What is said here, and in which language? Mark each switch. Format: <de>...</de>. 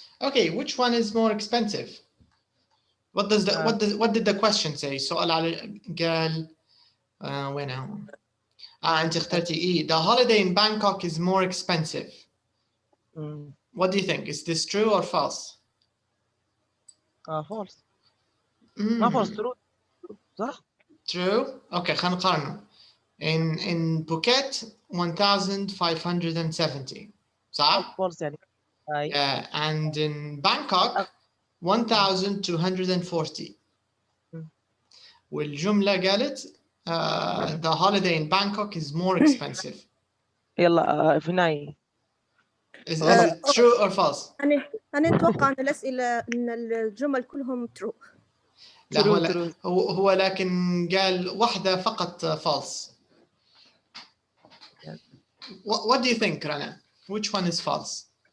<en>Okay, which one is more expensive? What does what did the question say?</en> <ar>سؤال على قال وين هو؟ أنت اخترتي E.</ar> <en>The holiday in Bangkok is more expensive. What do you think? Is this true or false? False.</en> <ar>ما</ar> <en>false, true.</en> <ar>صح؟</ar> <en>True.</en> <ar>Okay, خلينا نقارنه.</ar> <en>In Phuket 1,570.</en> <ar>صح؟ false يعني.</ar> <en>And in Bangkok 1,240.</en> <ar>والجملة قالت</ar> <en>the holiday in Bangkok is more expensive.</en> <ar>يلا في النهاية.</ar> <en>Is it true or false?</en> <ar>أنا أتوقع أن الأسئلة أن الجمل كلهم true. لا هو لكن قال واحدة فقط false.</ar> <en>What do you think, Rana? Which one is false?</en>